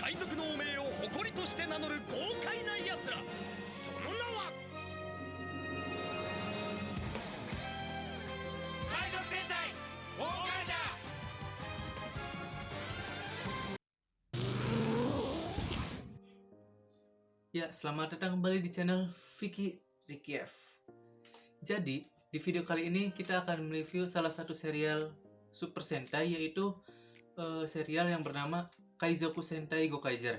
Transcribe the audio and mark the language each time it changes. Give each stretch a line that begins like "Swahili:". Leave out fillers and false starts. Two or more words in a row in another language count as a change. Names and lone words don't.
Japanese: 族の汚名を誇りとして名乗る豪快な奴ら、その名は海賊戦隊ウォーカージャー。
Indonesian: Ya, selamat datang kembali di channel Vicky Rikiev. Jadi, di video kali ini kita akan mereview salah satu serial Super Sentai, yaitu serial yang bernama Kaizoku Sentai Gokaiger.